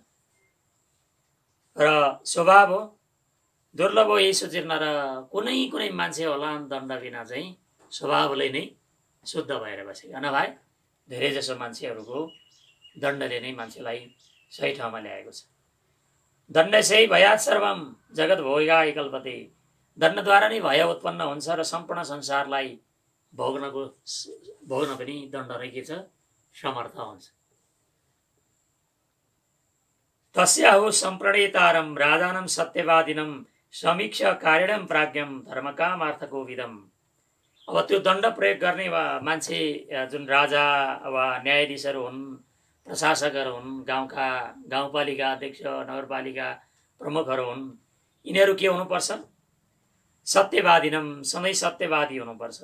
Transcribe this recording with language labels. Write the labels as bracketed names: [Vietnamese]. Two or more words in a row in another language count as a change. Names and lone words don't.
[Nepali] र स्वभाव हो, दुर्लभ हो यही सुचिर्न, र कुनै मान्छे होला दण्ड बिना चाहिँ स्वभावले नै शुद्ध भएर बसेका। नभए धेरै जसो मान्छेहरूको दण्डले नै मान्छेलाई सही ठाउँमा ल्याएको छ। [Sanskrit] दण्डस्यै भयात् सर्वम जगत भोगाय कल्पते। [Nepali] दण्डद्वारा नै भय उत्पन्न हुन्छ र सम्पूर्ण संसारलाई भोग्न पनि दण्ड नै के छ, समर्थ हुन्छ। [Sanskrit] तस्याहु सम्प्रणेतारम राजानं सत्यवादिनं समीक्ष कारिणं प्राज्ञं धर्मकामार्थको विदम। [Nepali] अब त्यो दण्ड प्रयोग गर्ने मान्छे जुन राजा वा न्यायाधीशहरू हुन्, प्रशासकहरू हुन्, गाउँपालिका अध्यक्ष, नगरपालिका प्रमुखहरू हुन्, यिनीहरू के हुनुपर्छ, सत्यवादिनम, सधैँ सत्यवादी हुनुपर्छ।